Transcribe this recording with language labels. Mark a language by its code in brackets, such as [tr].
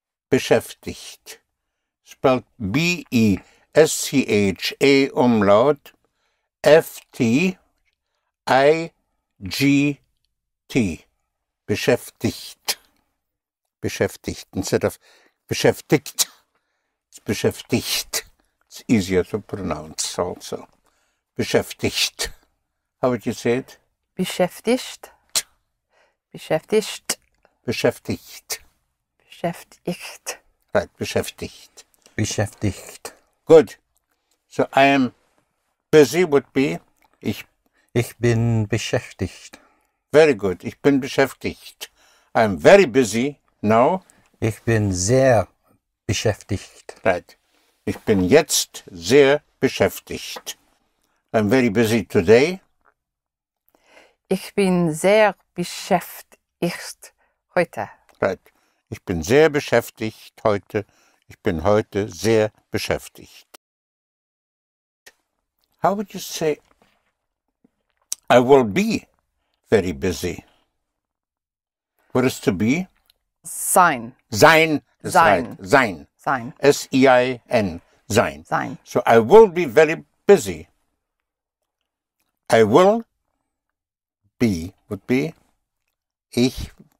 [en] Beschäftigt. Spelled B-E-S-C-H-A umlaut F-T-I-G-T. [de] Beschäftigt. Beschäftigt. [en] Instead of beschäftigt, it's beschäftigt. It's easier to pronounce also. Beschäftigt. How would you say it? [de] Beschäftigt. Beschäftigt. Beschäftigt. Beschäftigt. [en] Right, beschäftigt. [de] Beschäftigt. [en] Good. So I am busy would be ich. [de] Ich bin beschäftigt. [en] Very good. [de] Ich bin beschäftigt. [en] I am very busy now. [de] Ich bin sehr beschäftigt. [en] Right. [de] Ich bin jetzt sehr beschäftigt. [en] I'm very busy today. [de] Ich bin sehr beschäftigt heute. [en] Right. [de] Ich bin sehr beschäftigt heute. Ich bin heute sehr beschäftigt. [en] How would you say I will be very busy? What is to be? [de] Sein. Sein. That's Sein. [en] right. Sein. [de] Sein. S-E-I-N. Sein. Sein. [en] So I will be very busy. I will be would be ich